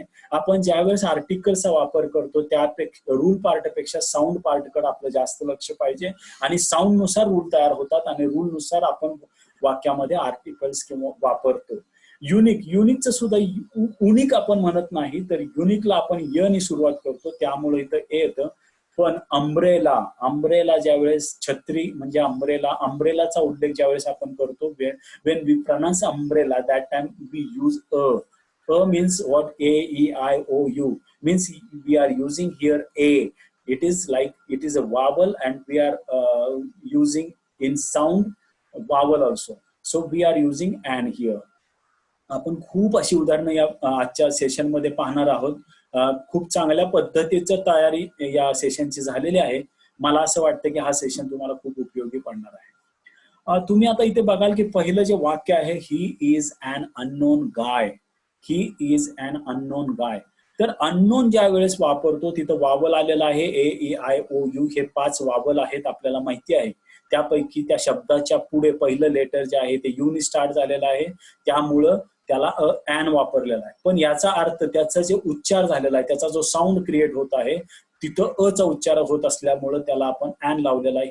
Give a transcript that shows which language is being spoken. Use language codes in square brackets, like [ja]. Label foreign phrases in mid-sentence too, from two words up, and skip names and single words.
[mr] आपण ज्यावेळेस आर्टिकलचा वापर करतो त्यापेक्षा रूल पार्टपेक्षा साऊंड पार्टकडे आपलं जास्त लक्ष पाहिजे, आणि साऊंड नुसार रूल तयार होतात आणि रूल नुसार आपण वाक्यामध्ये आर्टिकल्स किंवा वापरतो. युनिकचं सुद्धा युनिक आपण म्हणत नाही, तर युनिकला आपण यनी सुरुवात करतो, त्यामुळे इथं येतं. पण अंब्रेला ज्यावेळेस छत्री म्हणजे अंब्रेलाचा उल्लेख ज्यावेळेस आपण करतो, [en] when we pronounce umbrella, that time we use a means what? A-E-I-O-U means we are using here a. It is a vowel and we are using in sound vowel also, so we are using an here. [mr] आपण खूप अशी उदाहरणं या आजच्या सेशन मध्ये पाहणार आहोत. खूप चांगल्या पद्धतीचं तयारी या सेशनची झालेली आहे. मला असं वाटतं की हा सेशन तुम्हाला खूप उपयोगी पडणार आहे. तुम्ही आता इथे बघाल की पहिलं जे वाक्य आहे, [en] he is an unknown guy. He is an unknown guy. [mr] तर अननोन ज्या वेळेस वापरतो तिथं वावल आलेला आहे. A-E-I-O-U हे 5 वावल आहेत, आपल्याला माहिती आहे. त्यापैकी त्या शब्दाच्या पुढे पहिलं लेटर जे आहे ते युनी स्टार्ट झालेलं आहे, त्यामुळं त्याला ॲन वापरलेला आहे. पण याचा अर्थ, त्याचा जे उच्चार झालेला आहे, त्याचा जो [en] sound create [mr] होत आहे तिथं अचा उच्चार होत असल्यामुळं त्याला आपण ॲन लावलेला आहे.